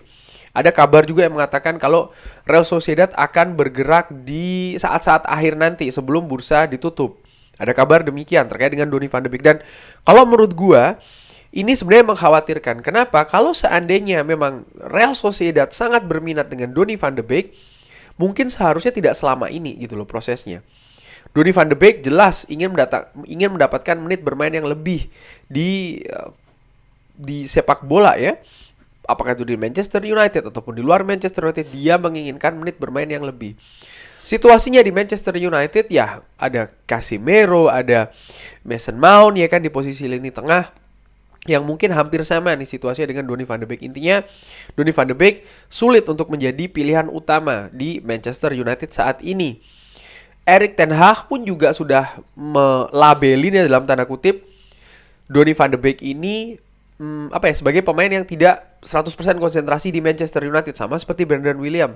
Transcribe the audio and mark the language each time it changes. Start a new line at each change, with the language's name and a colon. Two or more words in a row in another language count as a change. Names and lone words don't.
Indonesian: Ada kabar juga yang mengatakan kalau Real Sociedad akan bergerak di saat-saat akhir nanti sebelum bursa ditutup. Ada kabar demikian terkait dengan Donny van de Beek. Dan kalau menurut gua, ini sebenarnya mengkhawatirkan. Kenapa? Kalau seandainya memang Real Sociedad sangat berminat dengan Donny van de Beek, mungkin seharusnya tidak selama ini gitu loh prosesnya. Donny van de Beek jelas ingin mendapatkan menit bermain yang lebih di sepak bola ya. Apakah itu di Manchester United ataupun di luar Manchester United, dia menginginkan menit bermain yang lebih. Situasinya di Manchester United ya ada Casemiro, ada Mason Mount ya kan di posisi lini tengah, yang mungkin hampir sama nih situasinya dengan Donny van de Beek. Intinya Donny van de Beek sulit untuk menjadi pilihan utama di Manchester United saat ini. Erik ten Hag pun juga sudah melabelin dalam tanda kutip Donny van de Beek ini sebagai pemain yang tidak 100% konsentrasi di Manchester United, sama seperti Brandon Williams.